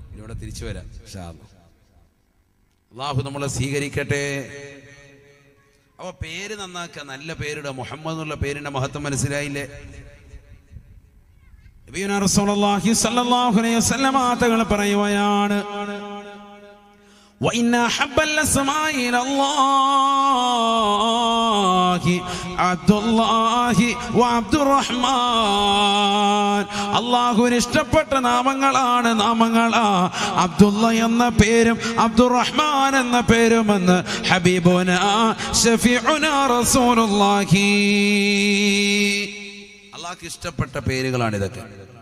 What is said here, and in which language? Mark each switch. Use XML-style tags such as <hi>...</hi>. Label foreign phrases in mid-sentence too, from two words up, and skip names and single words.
<ml>ഇവിടെ തിരിച്ചു വരാം</ml> <ar>إن شاء الله.</ar> <ml>അല്ലാഹു നമ്മളെ സ്വീകരിക്കട്ടെ. അപ്പൊ പേര് നന്നാക്കുക, നല്ല പേരിടുക. മുഹമ്മദ് എന്നുള്ള പേരിന്റെ മഹത്വം മനസ്സിലായില്ലേ?</ml> <ar>نبينا رسول الله صلى الله عليه وسلم</ar> <ml>തങ്ങൾ പറയുകയാണ്,</ml> <ar>وإن أحب الأسماء إلى الله عبد الله وعبد الرحمن.</ar> <ml>അല്ലാഹുവിന് ഇഷ്ടപ്പെട്ട നാമങ്ങളാണ് അബ്ദുള്ള എന്ന പേരും അബ്ദുറഹ്മാൻ എന്ന പേരുമെന്ന്</ml> <ar>حبيبنا شفيعنا رسول الله.</ar> <ml>അല്ലാഹുവിന് ഇഷ്ടപ്പെട്ട പേരുകളാണ് ഇതൊക്കെ.</ml>